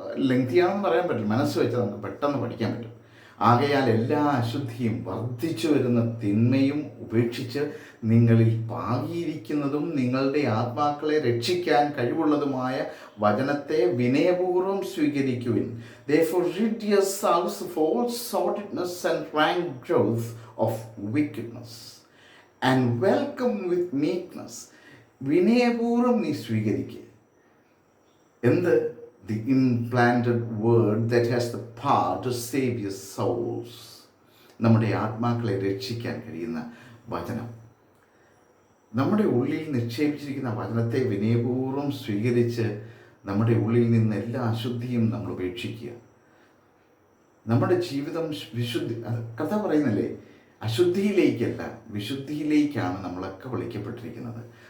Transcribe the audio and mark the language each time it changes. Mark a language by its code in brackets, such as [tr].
[ml] ലെങ്തിയാണെന്ന് പറയാൻ പറ്റില്ല, മനസ്സ് വെച്ചാൽ നമുക്ക് പെട്ടെന്ന് പഠിക്കാൻ പറ്റും. ആകയാൽ എല്ലാ അശുദ്ധിയും വർദ്ധിച്ചു വരുന്ന തിന്മയും ഉപേക്ഷിച്ച് നിങ്ങളിൽ പാകിയിരിക്കുന്നതും നിങ്ങളുടെ ആത്മാക്കളെ രക്ഷിക്കാൻ കഴിവുള്ളതുമായ വചനത്തെ വിനയപൂർവ്വം സ്വീകരിക്കുവിൻ. [en] Therefore rid yourselves of all sordidness and rank growth of wickedness, and welcome with meekness. [ml] വിനയപൂർവ്വം നീ സ്വീകരിക്കുക. എന്ത്? [en] The implanted word that has the power to save your souls. [ml] നമ്മുടെ ആത്മാക്കളെ രക്ഷിക്കാൻ കഴിയുന്ന വചനം, നമ്മുടെ ഉള്ളിൽ നിക്ഷേപിച്ചിരിക്കുന്ന വചനത്തെ വിനയപൂർവ്വം സ്വീകരിച്ച് നമ്മുടെ ഉള്ളിൽ നിന്ന് എല്ലാ അശുദ്ധിയും നമ്മൾ ഉപേക്ഷിക്കുക. നമ്മുടെ ജീവിതം കഥ പറയുന്നില്ലേ, അശുദ്ധിയിലേക്കല്ല വിശുദ്ധിയിലേക്കാണ് നമ്മളൊക്കെ വിളിക്കപ്പെട്ടിരിക്കുന്നത്.